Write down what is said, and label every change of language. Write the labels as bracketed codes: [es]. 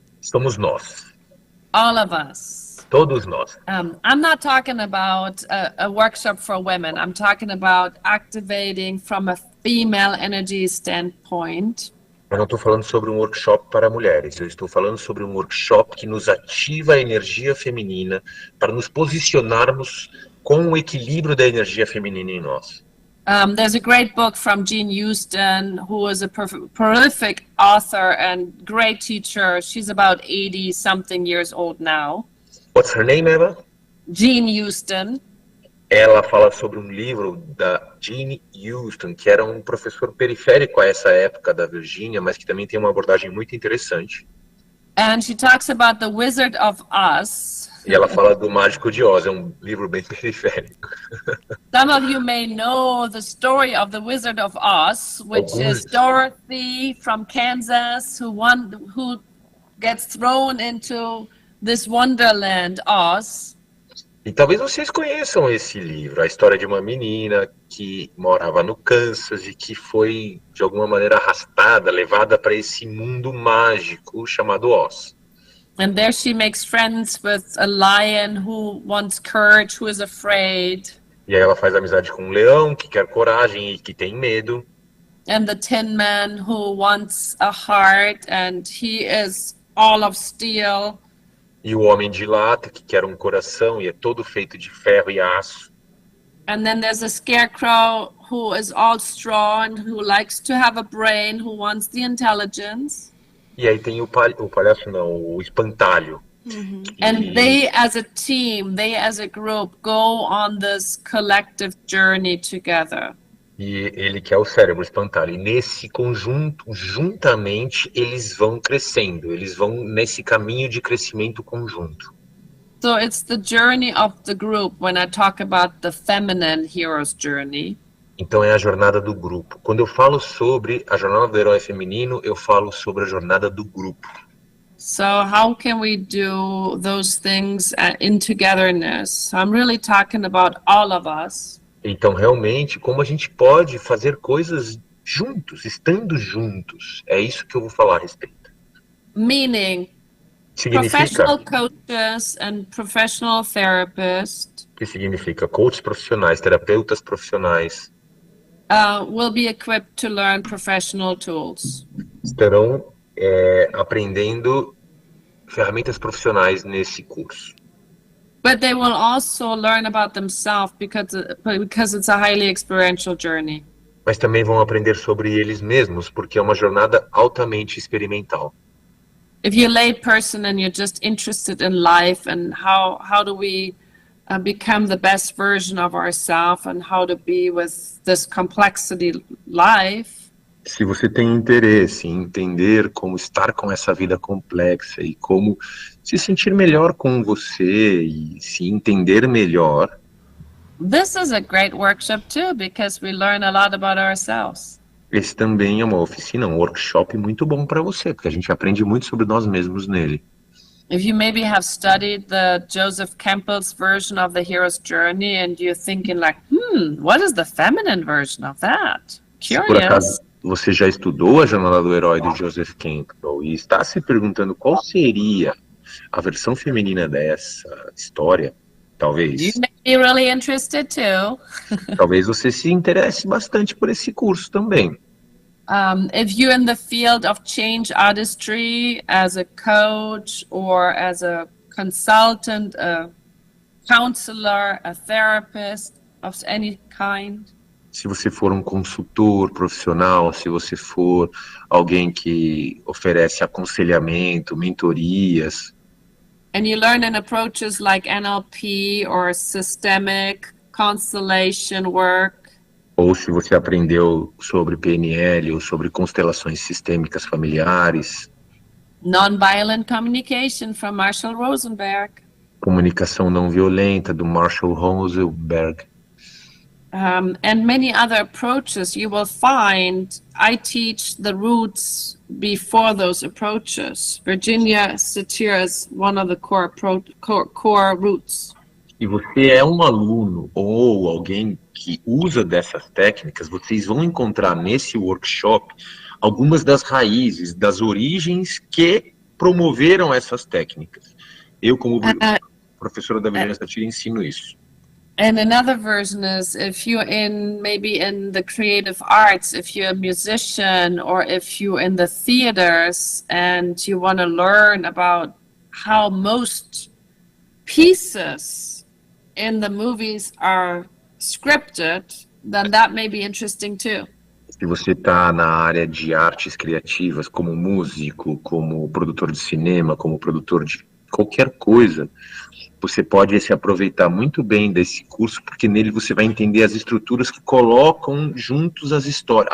[pt] Somos nós, [en] all of us. [pt] todos nós. [en] I'm not talking about a workshop for women. I'm talking about activating from a female energy standpoint. [pt] Eu não estou falando sobre um workshop para mulheres, eu estou falando sobre um workshop que nos ativa a energia feminina para nos posicionarmos com o equilíbrio da energia feminina em nós. [en] There's a great book from Jean Houston, who is a prolific author and great teacher. She's about 80-something years old now. What's her name, Eva? Jean Houston. [pt] Ela fala sobre um livro da Jean Houston, que era um professor periférico a essa época da Virgínia, mas que também tem uma abordagem muito interessante. [en] And she talks about the Wizard of Oz. [pt] E ela fala do Mágico de Oz, é um livro bem periférico. [en] Some of you may know the story of the Wizard of Oz, which is Dorothy from Kansas, who gets thrown into this wonderland, Oz. [pt] E talvez vocês conheçam esse livro, a história de uma menina que morava no Kansas e que foi, de alguma maneira, arrastada, levada para esse mundo mágico chamado Oz. [en] And there she makes friends with a lion who wants courage, who is afraid. [pt] E aí ela faz amizade com um leão que quer coragem e que tem medo. [en] And the Tin Man who wants a heart, and he is all of steel. [pt] E o homem de lata que quer um coração e é todo feito de ferro e aço. [en] And then there's a Scarecrow who is all straw and who likes to have a brain, who wants the intelligence. [pt] E aí tem o palhaço não, o espantalho. [en] And they as a team, they as a group go on this collective journey together. [pt] E ele que é o cérebro espantalho. E nesse conjunto, juntamente, eles vão crescendo. Eles vão nesse caminho de crescimento conjunto. [en] So it's the journey of the group when I talk about the feminine hero's journey. [pt] Então é a jornada do grupo. Quando eu falo sobre a jornada do herói feminino, eu falo sobre a jornada do grupo. [en] So how can we do those things in togetherness? I'm really talking about all of us. [pt] Então, realmente, como a gente pode fazer coisas juntos, estando juntos. É isso que eu vou falar a respeito. [en] Meaning, professional coaches and professional therapists. [pt] Que significa coaches profissionais, terapeutas profissionais. [en] Will be equipped to learn professional tools. [pt] Estarão aprendendo ferramentas profissionais nesse curso. [en] But they will also learn about themselves because it's a highly experiential journey. [pt] Mas também vão aprender sobre eles mesmos, porque é uma jornada altamente experimental. [en] If you're a lay person and you're just interested in life and how do we become the best version of ourselves and how to be with this complexity life. [pt] Se você tem interesse em entender como estar com essa vida complexa e como se sentir melhor com você e se entender melhor. [en] This is a great workshop too, because we learn a lot about ourselves. [pt] Esse também é uma oficina, um workshop muito bom para você, porque a gente aprende muito sobre nós mesmos nele. [en] If you maybe have studied the Joseph Campbell's version of the hero's journey and you're thinking like, what is the feminine version of that? Curious. [pt] Se por acaso você já estudou a jornada do herói do Joseph Campbell e está se perguntando qual seria a versão feminina dessa história, talvez. [en] You may be really interested too. [pt] Talvez você se interesse bastante por esse curso também. [en] If you're in the field of change artistry as a coach or as a consultant, a counselor, a therapist of any kind. [pt] Se você for um consultor profissional, se você for alguém que oferece aconselhamento, mentorias. [en] And you learn in approaches like NLP or systemic constellation work. [pt] Ou se você aprendeu sobre PNL ou sobre constelações sistêmicas familiares. [en] Nonviolent communication from Marshall Rosenberg. [pt] Comunicação não violenta do Marshall Rosenberg. [en] And many other approaches, you will find I teach the roots before those approaches. Virginia Satir is one of the core roots. [pt] E você é um aluno ou alguém que usa dessas técnicas, vocês vão encontrar nesse workshop algumas das raízes, das origens que promoveram essas técnicas. Eu, como professora da Virginia Satir, ensino isso. [en] And another version is if you're maybe in the creative arts, if you're a musician or if you're in the theaters and you want to learn about how most pieces in the movies are scripted, then that may be interesting too. [pt] Se você está na área de artes criativas, como músico, como produtor de cinema, como produtor de qualquer coisa, você pode se aproveitar muito bem desse curso, porque nele você vai entender as estruturas que colocam juntos as histórias.